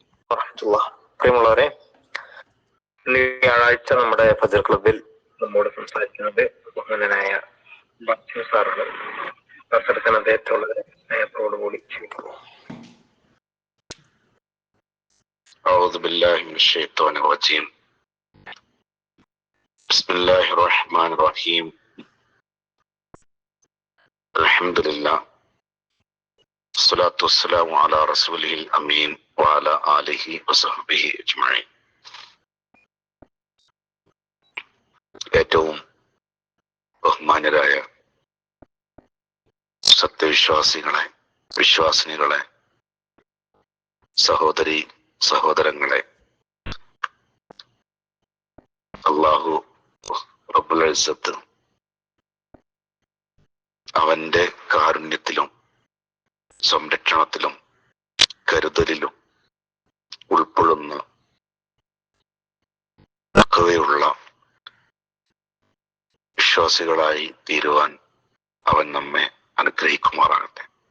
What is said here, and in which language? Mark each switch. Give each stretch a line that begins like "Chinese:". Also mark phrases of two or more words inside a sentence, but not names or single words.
Malayalam: പ്രിയമുള്ളവരെ, വ്യാഴാഴ്ച നമ്മുടെ ഫജർ ക്ലബിൽ നമ്മോട് സംസാരിക്കുന്നത് ബഹുമാനനായ ബഷീർ സാറാണ്. സംസാരിക്കാൻ അദ്ദേഹത്തോട് സ്നേഹത്തോടുകൂടി ക്ഷണിക്കുന്നു.
Arabic: أعوذ بالله من الشيطان الرجيم. بسم الله الرحمن الرحيم. الحمد لله الصلاة والسلام على رسوله الأمين وعلى آله وصحبه أجمعين.
Malayalam: ഏറ്റവും ബഹുമാന്യരായ സത്യവിശ്വാസികളെ, വിശ്വാസിനികളെ, സഹോദരി സഹോദരങ്ങളെ,
Arabic: الله رب العزة
Malayalam: അവന്റെ കാരുണ്യത്തിലും സംരക്ഷണത്തിലും കരുതലിലും ഉൾപ്പെടുന്ന ഒക്കെയുള്ള വിശ്വാസികളായി തീരുവാൻ അവൻ നമ്മെ അനുഗ്രഹിക്കുമാറാകട്ടെ.